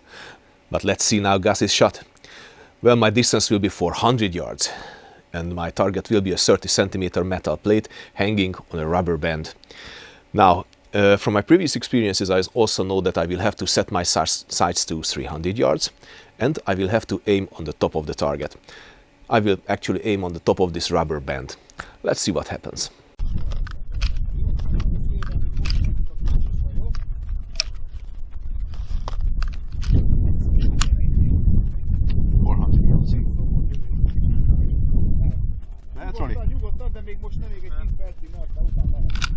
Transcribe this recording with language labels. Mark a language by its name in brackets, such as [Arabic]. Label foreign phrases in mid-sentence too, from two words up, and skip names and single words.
[English] But let's see now Gus's shot. Well, my distance will be 400 yards, and my target will be a 30 centimeter metal plate hanging on a rubber band. Now, from my previous experiences, I also know that I will have to set my sights to 300 yards, and I will have to aim on the top of the target. I will actually aim on the top of this rubber band. Let's see what happens. [Hungarian] De még most nem, még egy 10 percig, mert utána lehet.